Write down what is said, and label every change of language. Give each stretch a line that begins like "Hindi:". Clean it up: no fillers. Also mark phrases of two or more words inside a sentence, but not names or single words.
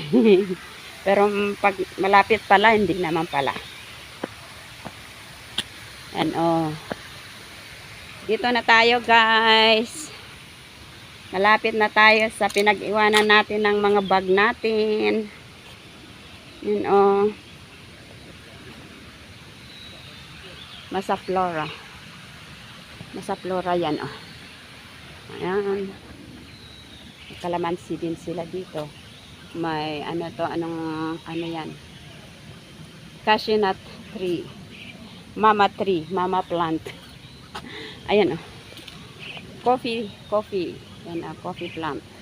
Filipino: Pero pag malapit pala, hindi naman pala. Yan, oh. Dito na tayo, guys. Malapit na tayo sa pinag-iwanan natin ng mga bag natin. Yan oh. Masa Flora. Masa Flora yan oh. Ayan. Kalamansi din sila dito. May anong yan.
English: Cashew nut tree. Mama tree. Mama plant.
Filipino: Ayan oh. Coffee. Yan ang
English: coffee plant.